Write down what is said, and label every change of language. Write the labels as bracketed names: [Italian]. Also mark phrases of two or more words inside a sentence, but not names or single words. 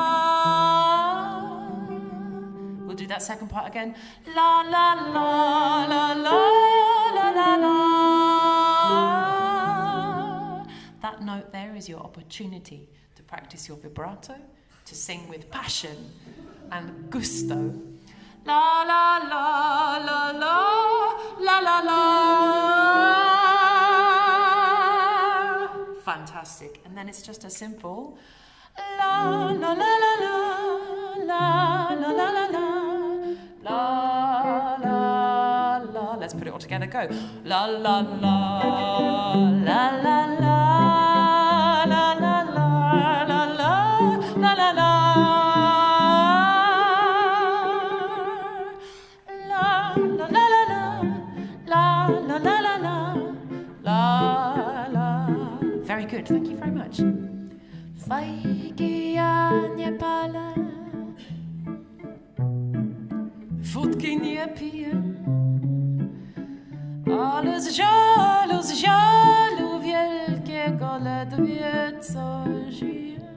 [English] We'll do that second part again. La la la, la la la la la. That note there is your opportunity to practice your vibrato, to sing with passion, and gusto. La la la la la la la la. Fantastic. And then it's just a simple la la la la la la la la la la la la. Let's put it all together. Go. La la la la la la la la la la la la la. Very good, thank you very much. [Polish] Fajki ja nie palę, wódki nie piję, ale z żalu wielkiego ledwie co żyję.